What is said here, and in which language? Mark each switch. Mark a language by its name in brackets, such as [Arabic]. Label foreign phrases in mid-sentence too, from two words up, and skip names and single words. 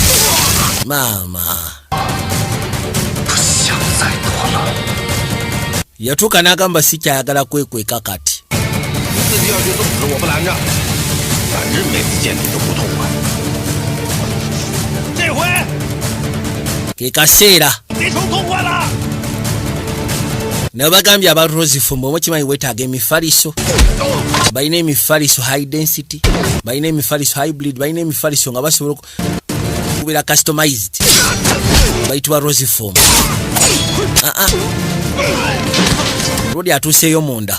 [Ganda] Mama. yatuuka n'agamba sikyayagala kwekweka kati. [Chinese] 你自己要去动手，我不拦着，反正每次见你都不痛快。这回 [Ganda] ke kaseera [Chinese] 你成痛快了。 [Ganda] nabagambye aba Rosifom omukimanyi weetaaga emifaliso, balina emifaliso [English] high density, [Ganda] balina emifaliso hybrid, balina emifaliso nga basobola okubeera customized, bayitibwa Rosifom. Rodi atuuseeyo munda.